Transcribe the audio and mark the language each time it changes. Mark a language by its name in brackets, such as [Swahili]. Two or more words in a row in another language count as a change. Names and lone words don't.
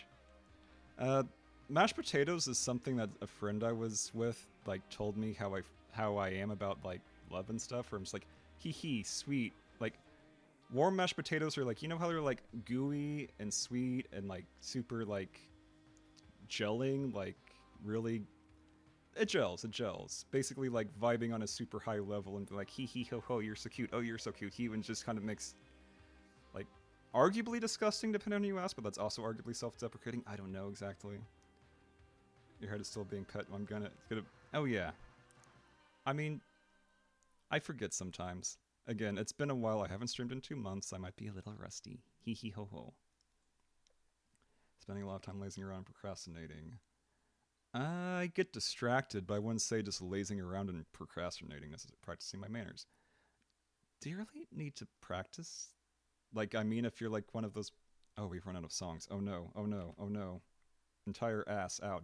[English] Mashed potatoes is something that a friend I was with, like, told me how I am about, like, love and stuff, where I'm just like, hee hee, sweet. Like, warm mashed potatoes are like, you know how they're, like, gooey and sweet and, like, super, like, gelling, like, really... It gels. Basically, like, vibing on a super high level and be like, hee hee ho ho, you're so cute, oh, you're so cute. He even just kind of makes, like, arguably disgusting depending on who you ask, but that's also arguably self-deprecating. I don't know exactly. Your head is still being pet. It's gonna... Oh, yeah. I mean, I forget sometimes. Again, it's been a while. I haven't streamed in 2 months. I might be a little rusty. Hee hee ho ho. Spending a lot of time lazing around and procrastinating. I get distracted, but I wouldn't say just lazing around and procrastinating. This is practicing my manners. Do you really need to practice? Like, I mean, if you're like one of those... Oh, we've run out of songs. Oh no, oh no, oh no. Entire ass out.